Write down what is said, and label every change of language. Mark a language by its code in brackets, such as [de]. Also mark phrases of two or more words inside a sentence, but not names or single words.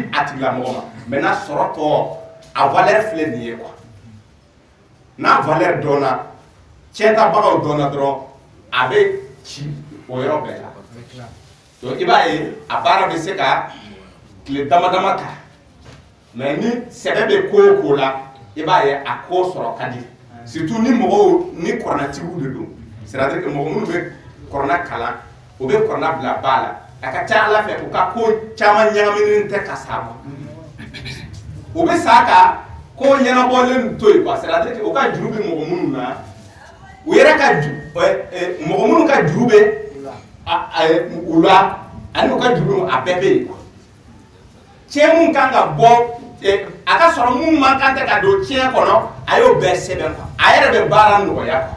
[bm] a tigilamɔgɔ ma maintenant sɔrɔ tɔ a valeur filɛ nin ye quoi n'a valeur dɔnna tiɲɛtabagaw dɔnna dɔrɔn a bɛ ci o yɔrɔ bɛɛ la donc i b'a ye a baara bɛ se ka tile dama dama ta mais ni sɛbɛ bɛ ko o ko la i b'a ye a ko sɔrɔ ka di surtout ni mɔgɔw ni kɔrɔnatigiw de don [fr] c'est à dire que [bm] mɔgɔ minnu bɛ kɔrɔna kalan o bɛ kɔrɔna bila ba la a ka ca ala fɛ u ka ko caman ɲagaminen tɛ ka sa ma o bɛ sa ka ko ɲɛnabɔlen to yen quoi [fr] c'est à dire que [bm] o ka juru bɛ mɔgɔ minnu na u yɛrɛ ka mɔgɔ minnu ka juru bɛ u la ani u ka juru a bɛɛ bɛ yen tiɲɛ mun kan ka bɔ a ka sɔrɔ mun man kan tɛ ka don tiɲɛ kɔnɔ a y'o bɛɛ sɛbɛn quoi a yɛrɛ bɛ baara nɔgɔya quoi